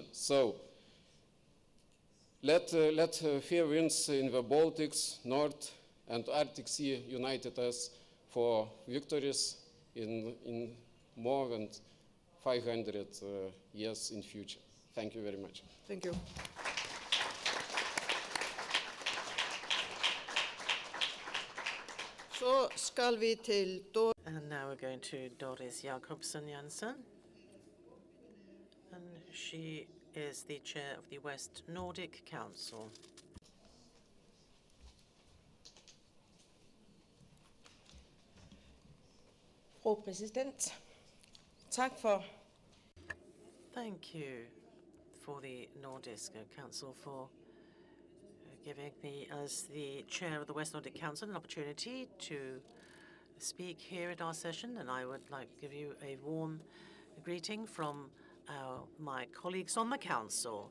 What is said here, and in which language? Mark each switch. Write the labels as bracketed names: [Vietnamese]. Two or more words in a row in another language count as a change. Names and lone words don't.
[English] So let fair winds in the Baltics, North and Arctic Sea united us for victories in more than 500 years in future. Thank you very much. Thank you. [Danish] Så skal vi til [English] And now we're going to Doris Jakobsen Jensen. And she is the chair of the West Nordic Council. [Danish] Fru præsident, tak for. [English] Thank you for the Nordic Council for giving me, as the chair of the West Nordic Council, an opportunity to speak here at our session. And I would like to give you a warm greeting from my colleagues on the Council.